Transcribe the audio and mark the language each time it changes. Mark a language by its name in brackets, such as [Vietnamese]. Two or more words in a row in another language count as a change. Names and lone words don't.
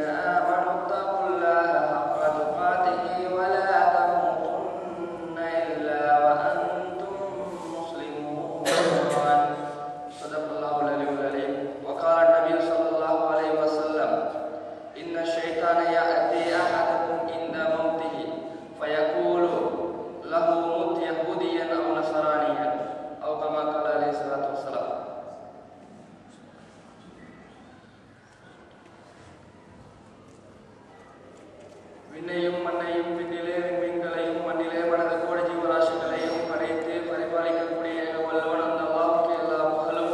[Arabic] آمنوا اتقوا الله حق تقاته ولا تموتن إلا وأنتم مسلمون صدق الله العلي العظيم وقال النبي صلى الله عليه وسلم إن الشيطان يأتي أحدكم عند موته فيقول له مت يهوديا أو نصرانيا أو كما قال عليه الصلاة والسلام. [Tamil] விண்ணையும் மண்ணையும் விண்ணிலே விண்மீன்களையும் மண்ணிலே மனது கோடி ஜீவராசிகளையும் படைத்து பரிபாலிக்கக்கூடிய வல்லவன் அந்த அல்லாஹ்வுக்கு எல்லா புகழும்.